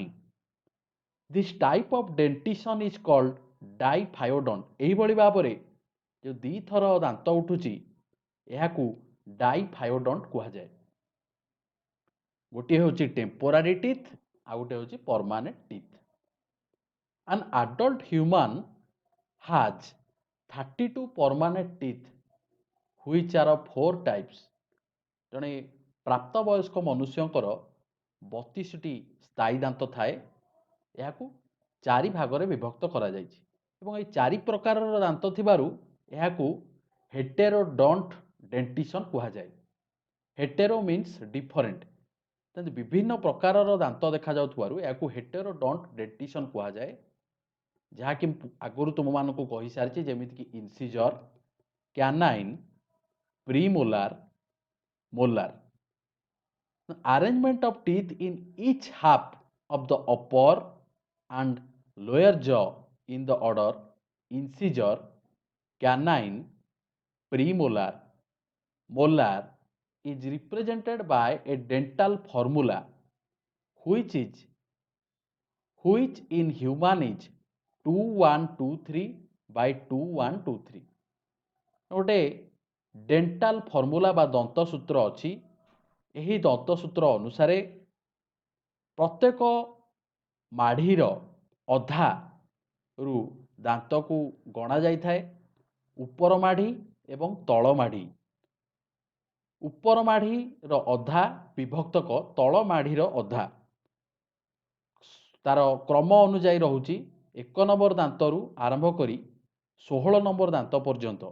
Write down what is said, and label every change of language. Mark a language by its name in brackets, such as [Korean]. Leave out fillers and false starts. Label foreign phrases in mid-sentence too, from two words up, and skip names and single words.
[English] This type of dentition is called diphyodont. [Odia] ଏହିଭଳି ଭାବରେ ଯେଉଁ ଦୁଇଥର ଦାନ୍ତ ଉଠୁଛି ଏହାକୁ ଡାଇଫାୟୋଡଣ୍ଟ କୁହାଯାଏ। ଗୋଟିଏ ହେଉଛି [English] temporary teeth, [Odia] ଆଉ ଗୋଟିଏ ହେଉଛି [English] permanent teeth. An adult human has 32 permanent teeth which are of 4 types. [Odia] ଜଣେ ପ୍ରାପ୍ତବୟସ୍କ ମନୁଷ୍ୟଙ୍କର 32ଟି ସ୍ଥାୟୀ ଦାନ୍ତ ଥାଏ। ଏହାକୁ 4 ଭାଗରେ ବିଭକ୍ତ କରାଯାଇଛି ଏବଂ ଏହି 4 ପ୍ରକାରର ଦାନ୍ତ ଥିବାରୁ ଏହାକୁ [English] heterodont dentition [Odia] କୁହାଯାଏ। [English] hetero means different, [Odia] ତେଣୁ ବିଭିନ୍ନ ପ୍ରକାରର ଦାନ୍ତ ଦେଖାଯାଉଥିବାରୁ ଏହାକୁ [English] heterodont dentition [Odia] କୁହାଯାଏ, ଯାହାକି ଆଗରୁ ତୁମମାନଙ୍କୁ କହିସାରିଛି, ଯେମିତିକି [English] incisor, canine, premolar, molar. Arrangement of teeth in each half of the upper and lower jaw in the order incisor, canine, premolar, molar is represented by a dental formula which in human is 2123 by 2123। [Odia] ଗୋଟେ [English] dental formula [Odia] ବା ଦନ୍ତସୂତ୍ର ଅଛି। ଏହି ଦନ୍ତସୂତ୍ର ଅନୁସାରେ ପ୍ରତ୍ୟେକ ମାଢ଼ିର ଅଧାରୁ ଦାନ୍ତକୁ ଗଣା ଯାଇଥାଏ। ଉପର ମାଢ଼ି ଏବଂ ତଳ ମାଢ଼ି, ଉପର ମାଢ଼ିର ଅଧା ବିଭକ୍ତକ ତଳ ମାଢ଼ିର ଅଧା, ତାର କ୍ରମ ଅନୁଯାୟୀ ରହୁଛି 1 ନମ୍ବର ଦାନ୍ତରୁ ଆରମ୍ଭ କରି 16 ନମ୍ବର ଦାନ୍ତ ପର୍ଯ୍ୟନ୍ତ।